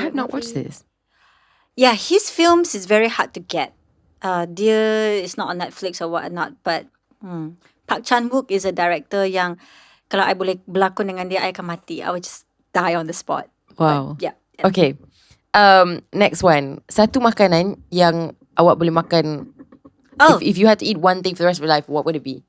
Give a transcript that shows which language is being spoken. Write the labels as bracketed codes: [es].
[en] I have not movie. watched this. Yeah, his films is very hard to get. [ms] Dia [en] is not on Netflix or whatnot. But, [ms] Park Chan-wook [en] is a director [ms] yang, kalau I boleh berlakon dengan dia, I akan mati. [en] I would just die on the spot. Wow. But, yeah. Okay. Next one. [ms] Satu makanan yang awak boleh makan. Oh. [en] If you had to eat one thing for the rest of your life, what would it be?